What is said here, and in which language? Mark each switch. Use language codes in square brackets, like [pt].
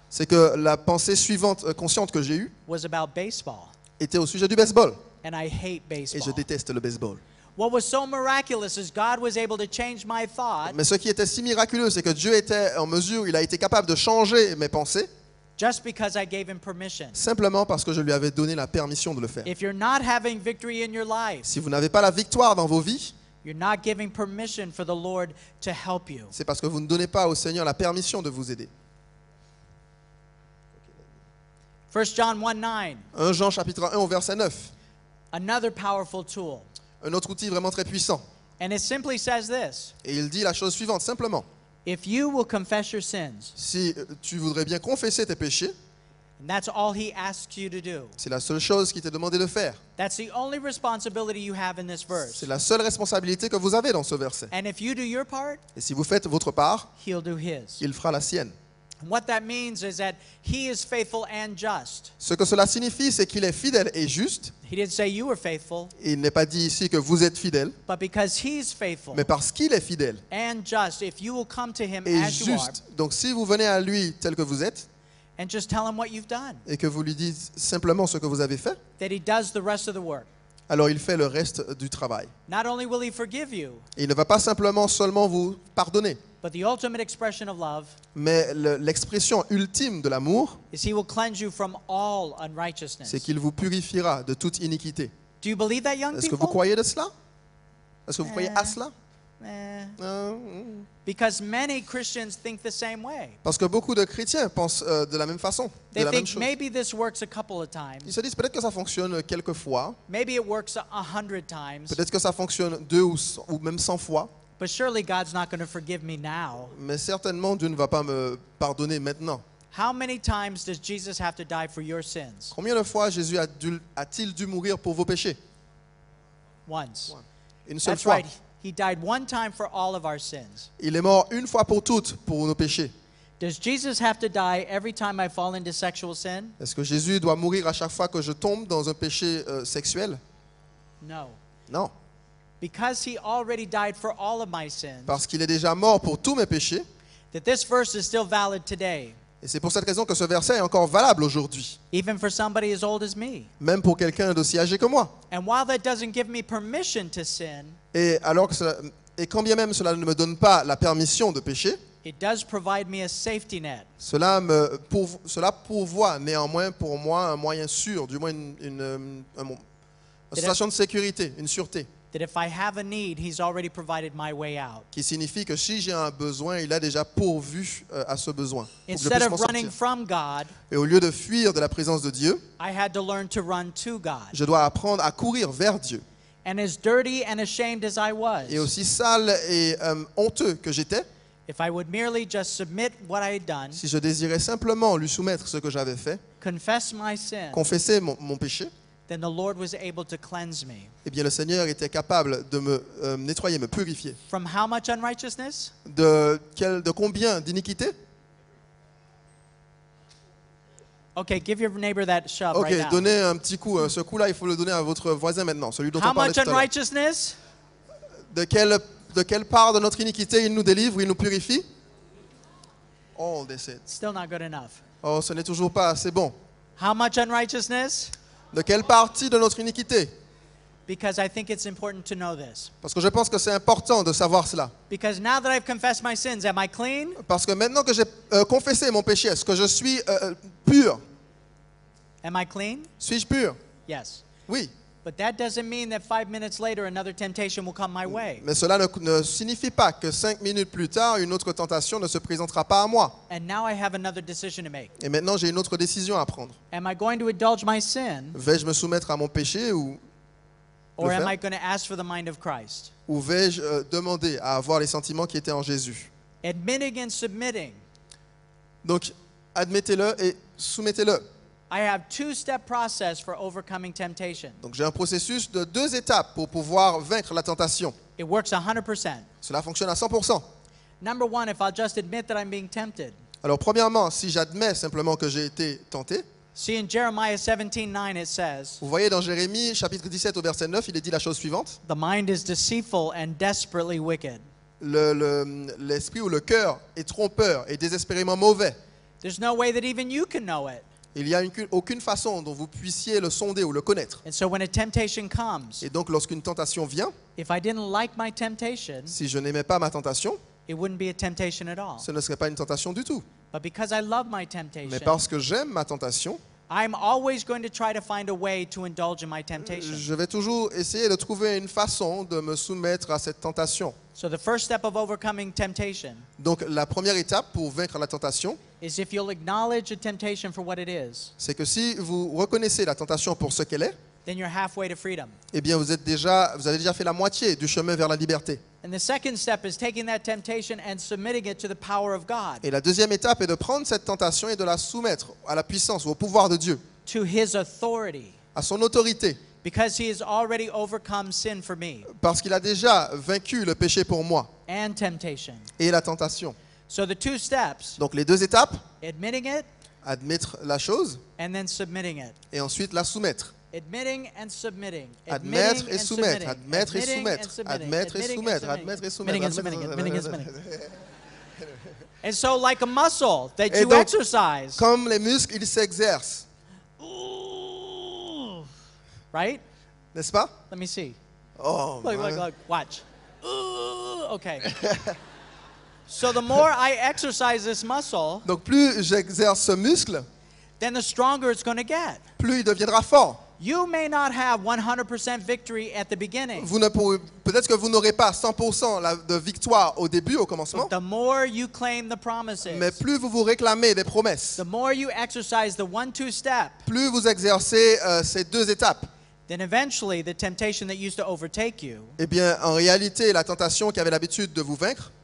[fr] c'est que la pensée suivante, consciente que j'ai eue, [en] was about baseball. [fr] était au sujet du baseball. [en] And I hate [fr] Et je [en] baseball. [fr] déteste le baseball. [en] What was so miraculous is God was able to change my thought [fr] Mais ce qui était si miraculeux, c'est que Dieu était en mesure, il a été capable de changer mes pensées, [en] just because I gave him permission. [fr] simplement parce que je lui avais donné la permission de le faire. [en] If you're not having victory in your life, [fr] Si vous n'avez pas la victoire dans vos vies, [en] you're not giving permission for the Lord to help you. [fr] c'est parce que vous ne donnez pas au Seigneur la permission de vous aider. [en] 1 John 1:9, [fr] 1 Jean chapitre 1 au verset 9, [en] another powerful tool. [fr] un autre outil vraiment très puissant. [en] And it simply says this: [fr] Et il dit la chose suivante, simplement. [en] if you will confess your sins, [fr] Si tu voudrais bien confesser tes péchés, [en] and that's all he asks you to do. [fr] c'est la seule chose qu'il t'est demandé de faire. [en] That's the only responsibility you have in this verse. [fr] C'est la seule responsabilité que vous avez dans ce verset. [en] And if you do your part, [fr] Et si vous faites votre part, [en] he'll do his. [fr] il fera la sienne. [en] And what that means is that he is faithful and just. [fr] Ce que cela signifie, c'est qu'il est fidèle et juste. [en] He didn't say you were faithful, [fr] Il n'est pas dit ici que vous êtes fidèle, [en] but because he's faithful [fr] mais parce qu'il est fidèle [en] and just, if you will come to him [fr] et [en] as you are [fr] juste. Donc si vous venez à lui tel que vous êtes [en] and just tell him what you've done, [fr] et que vous lui dites simplement ce que vous avez fait, [en] that he does the rest of the work. [fr] alors il fait le reste du travail. [en] Not only will he forgive you, [fr] Et il ne va pas seulement vous pardonner, [en] but the ultimate expression of love [fr] mais l'expression ultime de l'amour, [en] is he will cleanse you from all unrighteousness. [fr] c'est qu'il vous purifiera de toute iniquité. [en] Do you believe that, young [fr] Est-ce que vous [en] people? [fr] croyez de cela? Est-ce que vous croyez à cela? Eh. [en] Because many Christians think the same way. [fr] Parce que beaucoup de chrétiens pensent de la même façon, de [en] They [fr] la même [en] think [fr] chose. [en] maybe this works a couple of [fr] Ils [en] times. [fr] se disent peut-être que ça fonctionne quelques fois, [en] Maybe it works 100 times. [fr] peut-être que ça fonctionne 2 ou même 100 fois, [en] But surely God's not going to forgive me now. [fr] mais certainement Dieu ne va pas me pardonner maintenant. [en] How many times does Jesus have to die for your sins? [fr] Combien de fois Jésus a-t-il dû mourir pour vos péchés? [en] Once. [fr] Une seule [en] That's [fr] fois. [en] right. He died one time for all of our sins. [fr] Il est mort une fois pour toutes pour nos péchés. [en] Does Jesus have to die every time I fall into sexual sin? [fr] Est-ce que Jésus doit mourir à chaque fois que je tombe dans un péché sexuel? [en] No. [fr] Non, [en] Because he already died for all of my sins, [fr] parce qu'il est déjà mort pour tous mes péchés. [en] that this verse is still valid today, [fr] Et c'est pour cette raison que ce verset est encore valable aujourd'hui, [en] even for somebody as old as me. [fr] même pour quelqu'un d'aussi âgé que moi. [en] And while that doesn't give me permission to sin, [fr] Et quand bien même cela ne me donne pas la permission de pécher, [en] it does provide me a safety net. [fr] cela pourvoit néanmoins pour moi un moyen sûr, du moins une station de sécurité, une sûreté, [en] That if I have a need, he's already provided my way out. [fr] qui signifie que si j'ai un besoin, il a déjà pourvu à ce besoin. Pour que je [en] Instead [fr] puisse [en] of [fr] m'en [en] running [fr] sortir. [en] from God, [fr] Et au lieu de fuir de la présence de Dieu, [en] I had to learn to run to God. [fr] je dois apprendre à courir vers Dieu. [en] And as dirty and ashamed as I was, [fr] Et aussi sale et honteux que j'étais, [en] if I would merely just submit what I had done, [fr] si je désirais simplement lui soumettre ce que j'avais fait, [en] confess my sin, [fr] confesser mon péché, [en] then the Lord was able to cleanse me. [fr] eh bien le Seigneur était capable de me nettoyer, me purifier. [en] From how much unrighteousness? [fr] De combien d'iniquités? [en] Okay, give your neighbor that shove [fr] Ok, [en] right now. [fr] donnez un petit coup. Ce coup-là, il faut le donner à votre voisin maintenant, celui dont [en] How [fr] on parlait [en] much [fr] tout à l'heure. [en] unrighteousness? [fr] De quelle part de notre iniquité il nous délivre, il nous purifie? [en] All they said. Still not good enough. [fr] Oh, ce n'est toujours pas assez bon. [en] How much unrighteousness? [fr] De quelle partie de notre iniquité? [en] Because I think it's important to know this. [fr] Parce que je pense que c'est important de savoir cela. [en] Because now that I've confessed my sins, am I clean? [fr] Parce que maintenant que j'ai confessé mon péché, est-ce que je suis pur? [en] Am I clean? [fr] Suis-je pur? [en] Yes. [fr] Oui. [en] But that doesn't mean that 5 minutes later another temptation will come my way. [fr] Mais cela ne signifie pas que 5 minutes plus tard, une autre tentation ne se présentera pas à moi. [en] And now I have another decision to make. [fr] Et maintenant, j'ai une autre décision à prendre. [en] Am I going to indulge my sin, [fr] Vais-je me soumettre à mon péché ou [en] or [fr] le [en] am [fr] faire? [en] I going to ask for the mind of Christ? [fr] Ou vais-je demander à avoir les sentiments qui étaient en Jésus? [en] Admitting and submitting. [fr] Donc, admettez-le et soumettez-le. [en] I have two-step process for overcoming temptation. [fr] Donc, j'ai un processus de 2 étapes pour pouvoir vaincre la tentation. [en] It works 100%. [fr] Cela fonctionne à 100%. [en] Number one, if I'll just admit that I'm being tempted. [fr] Alors, premièrement, si j'admets simplement que j'ai été tenté, [en] See, in Jeremiah 17:9 it says, [fr] vous voyez dans Jérémie, chapitre 17 au verset 9, il est dit la chose suivante. [en] "The mind is deceitful and desperately wicked. [fr] L'esprit ou le cœur est trompeur et désespérément mauvais. [en] There's no way that even you can know it." [fr] Il n'y a aucune façon dont vous puissiez le sonder ou le connaître. [en] And so when a temptation comes, [fr] Et donc, lorsqu'une tentation vient, [en] if I didn't like my temptation, [fr] si je n'aimais pas ma tentation, [en] it wouldn't be a temptation at all. [fr] ce ne serait pas une tentation du tout. [en] But because I love my [fr] Mais [en] temptation, [fr] parce que j'aime ma tentation, [en] I'm always going to try to find a way to indulge in my temptation. [fr] je vais toujours essayer de trouver une façon de me soumettre à cette tentation. [en] So the first step of overcoming temptation [fr] Donc, la première étape pour vaincre la tentation, [en] is if you'll acknowledge a temptation for what it is, [fr] c'est que si vous reconnaissez la tentation pour ce qu'elle est, [en] then you're halfway to freedom. [fr] eh bien, vous avez déjà fait la moitié du chemin vers la liberté. [en] And the second step is taking that temptation and submitting it to the power of God, [fr] Et la deuxième étape est de prendre cette tentation et de la soumettre à la puissance ou au pouvoir de Dieu, [en] to His authority, [fr] à son autorité, [en] because He has already overcome sin for me [fr] parce qu'il a déjà vaincu le péché pour moi [en] and temptation. [fr] et la tentation. [en] So the two steps, [fr] Donc, les 2 étapes, [en] admitting it [fr] admettre la chose [en] and then submitting it. [fr] et ensuite la soumettre. [en] Admitting and submitting. [fr] Admettre [en] Admitting [fr] et [en] and [fr] soumettre, [en] submitting. [fr] admettre et [en] Admitting [fr] soumettre, [en] and submitting. [fr] admettre et [en] Admitting and [fr] soumettre, [en] submitting. [fr] admettre et [en] Admitting and [fr] soumettre. [en] submitting. Admitting and submitting. And so, like a muscle that [fr] Et [en] you [fr] donc, [en] exercise, [fr] Comme les muscles, ils s'exercent, [en] Ooh. Right? [fr] n'est-ce pas? [en] Let me see. Oh, Look, watch. Ooh. Okay. So the more I exercise this muscle, [fr] Donc plus j'exerce ce muscle, [en] then the stronger it's going to get. [fr] plus il deviendra fort. [en] You may not have 100% victory at the beginning. [fr] Peut-être que vous n'aurez pas 100% de victoire au début, au commencement, [en] But the more you claim the promises, [fr] mais plus vous vous réclamez des promesses, [en] the more you exercise the 1-2 step, [fr] plus vous exercez ces 2 étapes, [en] then eventually the temptation that used to overtake you [fr] eh bien, en réalité, la tentation qui avait l'habitude de vous vaincre